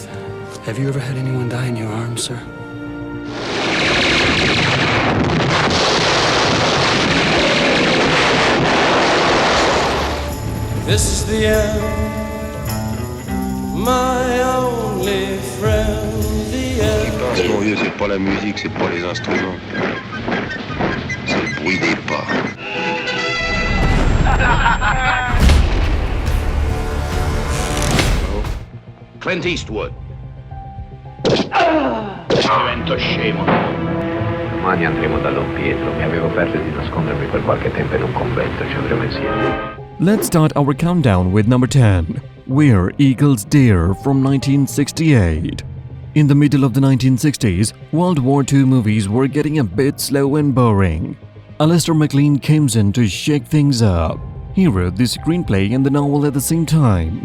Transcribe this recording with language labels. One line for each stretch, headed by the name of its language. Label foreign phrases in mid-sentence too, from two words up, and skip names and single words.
English: Have you ever had anyone die in your arms, sir? This is the end, my only friend, the end.
French: Ce qui passe, mon vieux, c'est pas la musique, c'est pas les instruments. C'est le bruit des pas. Clint Eastwood.
Italian: Divento scemo. Domani andremo da Don Pietro. Mi avevo perso di nascondermi per qualche tempo in un convento. Ci andremo insieme.
English: Let's start our countdown with number 10, Where Eagles Dare from 1968. In the middle of the 1960s, World War II movies were getting a bit slow and boring. Alistair MacLean comes in to shake things up. He wrote the screenplay and the novel at the same time.